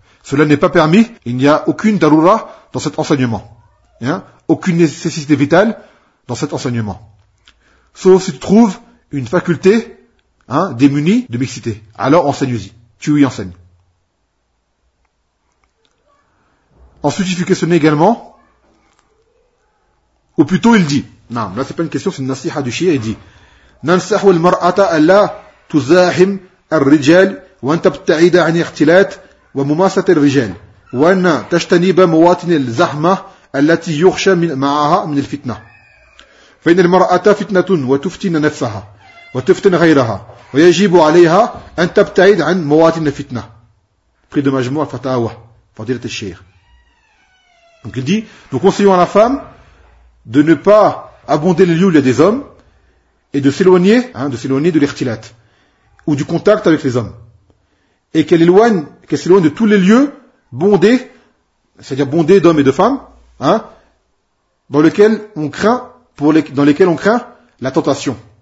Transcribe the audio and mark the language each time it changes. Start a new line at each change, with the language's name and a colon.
French: Cela n'est pas permis, il n'y a aucune daroura dans cet enseignement. Hein, aucune nécessité vitale dans cet enseignement. Sauf si tu trouves une faculté, hein, démunie de mixité. Alors enseigne-y, tu y enseignes. Ensuite, il fut questionné également, ou plutôt il dit, non, là c'est pas une question, c'est une nasiha du shir, il dit,
Arabic: Nansahu al-mar'ata Allah, تزاحم الرجال وأن تبتعد عن اختلاط ومماسة الرجال وأن تجتنب مواطن الزحمة التي يخشى معها من الفتنة فإن المرأة فتنة وتفتن نفسها وتفتن غيرها ويجب عليها أن تبتعد عن مواطن الفتنة في مجموعة فتاوى فضيلة الشيخ.
French: Donc il dit, nous conseillons à la femme de ne pas abonder les lieux où il y a des hommes et de s'éloigner, hein, de s'éloigner de l'ikhtilat ou du contact avec les hommes. Et qu'elle s'éloigne de tous les lieux bondés, c'est-à-dire bondés d'hommes et de femmes, hein, dans lesquels on craint, dans lesquels on craint la tentation.